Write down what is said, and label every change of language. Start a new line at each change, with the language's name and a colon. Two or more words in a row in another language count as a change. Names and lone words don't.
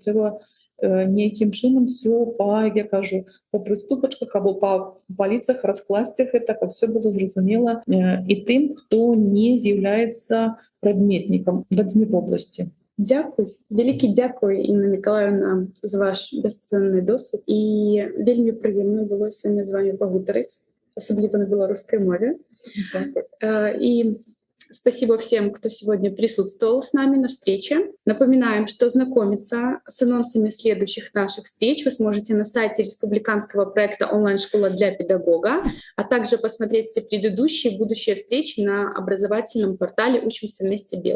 Belarusian: Трэба нейкім чынам ўсё я кажу, па прыступачках або па паліцах раскласці гэта, каб
Russian: все было
Belarusian: зразумела і тым, хто не з'яўляецца прадметнікам дадзенай вобласці. Дзякуй, вялікі дзякуй, Інна Мікалаївна, за ваш бесцэнны досвед. І вельмі прыемна было сёння з вами пагутарыць, асабліва на беларускай мове. Дзякуй.
Russian: І Спасибо всем, кто сегодня присутствовал с нами на встрече. Напоминаем, что знакомиться с анонсами следующих наших встреч вы сможете на сайте республиканского проекта «Онлайн-школа для педагога», а также посмотреть все предыдущие и будущие встречи на образовательном портале «Учимся вместе Бел».